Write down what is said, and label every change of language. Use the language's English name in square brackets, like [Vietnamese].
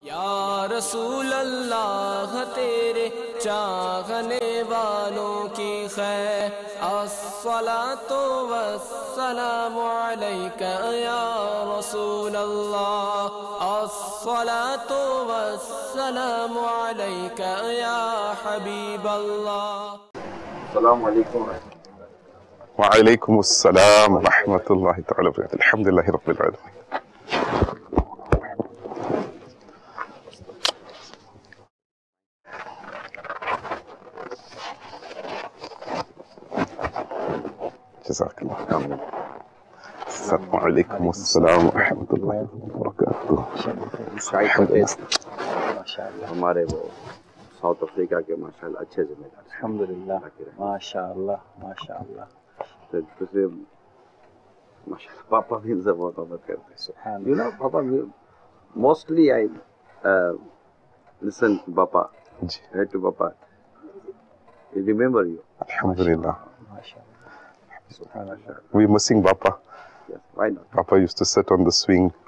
[Arabic] या रसूल अल्लाह [Hindi] तेरे चाहने वालों की खैर [Arabic] अस्सलातु वस्सलामु अलैका या रसूल अल्लाह अस्सलातु वस्सलामु अलैका या हबीब अल्लाह। अस्सलामु अलैकुम। وعليكم السلام ورحمة الله تعالى وبركاته. الحمد لله رب العالمين. جزاك الله خير. السلام عليكم والسلام ورحمة الله وبركاته. الحمد لله. [Hindi] माशाअल्लाह हमारे वो साउथ अफ्रीका के माशाअल्लाह अच्छे जिम्मेदार अल्हम्दुलिल्लाह माशाअल्लाह माशाअल्लाह। तो दूसरे माशाअल्लाह पापा भी इनसे बहुत मोहब्बत करते हैं। [English] You know, papa mostly I listen to Papa, head to Papa. I remember you. Alhamdulillah. Subhanallah. We're missing Papa. Yes, why not? Papa used to sit on the swing,